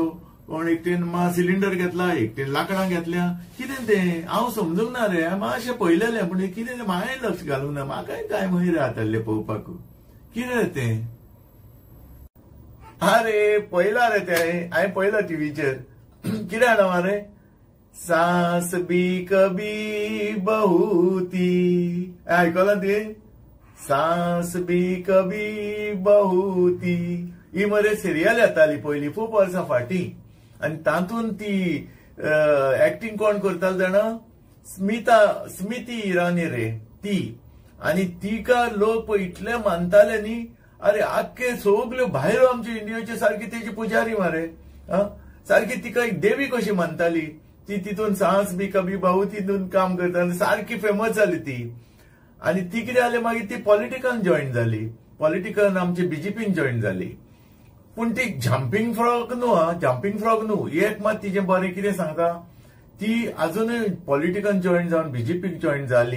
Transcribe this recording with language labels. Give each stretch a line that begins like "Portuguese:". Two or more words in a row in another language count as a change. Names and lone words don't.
Konkani: कोण एकटेन सिलिंडर घेतला एकटेन लाकडां घेतल्या. कितें तें हांव समजूंक ना रे. मातशें पळयलेलें पूण कितें तें हांवें लक्ष घालूंक ना. म्हाकाय काय महीर जाताले पळोवपाक. कितें तें अरे पळयलां रे तें हांवें पळयलां टीव्हीचेर. कितें जाणा मरे सास भी कभी बहू थी. आयकलां तें सास भी कभी बहू थी. ही मरे सिरियल येताली पयलीं खूब वर्सां फाटीं. आनी तातूंत ती एक्टिंग कोण करताली जाणा स्मिती इराणी रे ती. आनी तिका लोक इतले मानताले न्ही. अरे आख्खे सगल्यो भायलो आमच्या इंडियेचे सारकी तेजी पुजारी मरे. सारकी तिका एक देवी कशी मानताली. ती तितून सास भी कभी बहू तितून काम करता सारकी फेमस जाली ती. आनी ती कितें जालें मागीर ती पॉलिटिकान जॉईन जाली. पॉलिटिकान आमचे बीजेपीन जॉईन जाली. पूण ती
English: jumping frog
Konkani: न्हू एक मात तिचें बरें कितें सांगता. ती अजूनय पॉलिटिकान जॉईन जावन बीजेपीक जॉईन जाली.